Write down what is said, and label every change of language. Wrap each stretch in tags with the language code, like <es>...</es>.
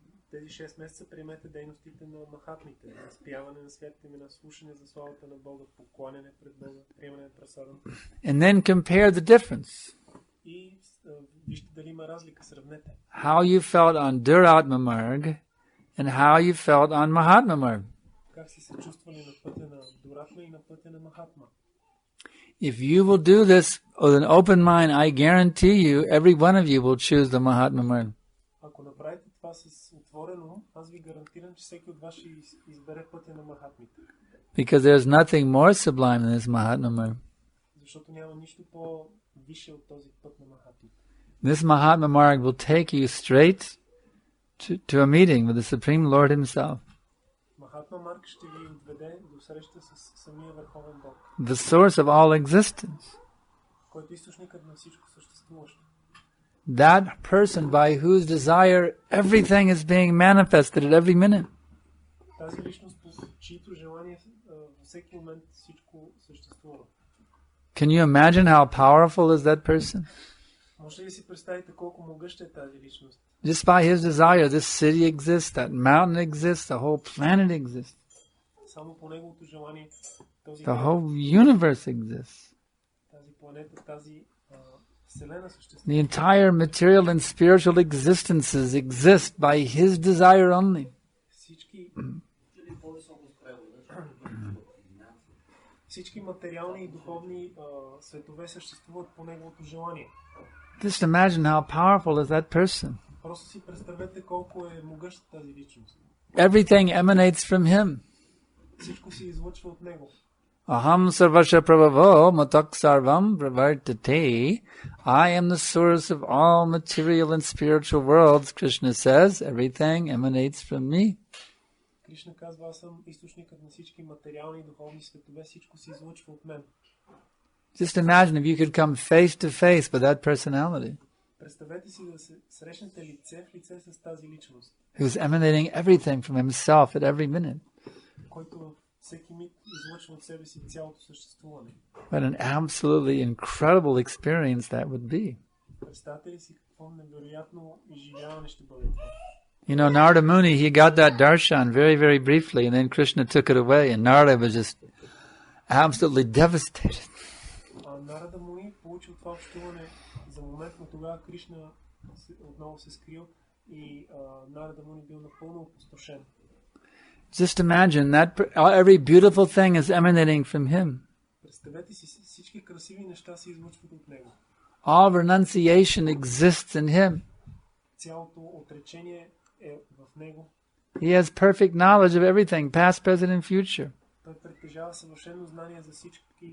<bg>Тези 6 месеца приемете дейностите на махатмите, спяване на светите имена, слушане за славата на Бога, покланяне пред Бога, приемане на прасадам.</bg> <en>And then compare the difference.</en> <bg>И вижте дали има разлика, сравнете.</bg> <en>How you felt on Duratma Marg and how you felt on Mahatma Marg.</en> <bg>Как си се чувствали на пътя на Дуратма и на пътя на Махатма.</bg> <en>If you will do this with an open mind, I guarantee you, every one of you will choose the Mahatma Marg.</en> <bg>Ако направите това с отворено, аз ви гарантирам, че всеки от вас ще избере пътя на Махатмите.</bg> <en>Because there's nothing more sublime than this Mahatma Marg.</en> <bg>Защото няма нищо по-висше от този път на Махатмите.</bg> <en>This Mahatma Marg will take you straight to a meeting with the Supreme Lord Himself.</en> <bg>Махатма Марг ще ви отведе до среща с самия Върховен Бог.</bg> <en>The source of all existence.</en> <bg>Който е източникът на всичко съществуващо.</bg> <en>That person by whose desire everything is being manifested at every minute.</en> <bg>Тази личност, по чието желание във всеки момент всичко съществува.</bg> <en>Can you imagine how powerful is that person?</en> <bg>Може ли си представите колко могъща е тази личност?</bg> <en>Just by his desire, this city exists, that mountain exists, the whole planet exists,</en> <bg>Само по неговото желание този</bg> <en>the whole universe exists.</en> <bg>тази планета, тази вселена съществува.</bg> <en>The entire material and spiritual existences exist by his desire only.</en> <bg>Всички материални и духовни светове съществуват по неговото желание.</bg> <en>Just imagine how powerful is that person.</en> <bg>Просто си представете колко е могъща тази личност.</bg> <en>Everything emanates from him.</en> <bg>Всичко се излъчва от него.</bg> <sa>Aham sarvasha prabhavo matak sarvam pravartate.</sa> <en>I am the source of all material and spiritual worlds, Krishna says. Everything emanates from me.</en> <bg>Кришна казва, аз съм източникът на всички материални и духовни светове, всичко се излъчва от мен.</bg> <en>Just imagine if you could come face to face with that personality,</en> <bg>Представете си да се срещнете лице в лице с тази личност,</bg> <en>who's emanating everything from himself at every minute.</en> <bg>който всеки миг излъчва от себе си цялото съществуване.</bg> <en>What an absolutely incredible experience that would be.</en> <bg>Представете ли си какво невероятно изживяване ще бъде това?</bg> <en>You know, Narada Muni, he got that darshan very, very briefly, and then Krishna took it away, and Narada was just absolutely devastated.</en> <bg>Нарада Муни получил това общуване за момент, но тогава Кришна отново се скрил и Нарада Муни бил напълно опустошен.</bg> <en>Just imagine that every beautiful thing is emanating from him.</en> <bg>Представете си, всички красиви неща се излъчват от него.</bg> <en>All renunciation exists in him.</en> <bg>Цялото отречение е в него.</bg> <en>He has perfect knowledge of everything, past, present, and future.</en> <bg>Той притежава съвършено знание за всички.</bg>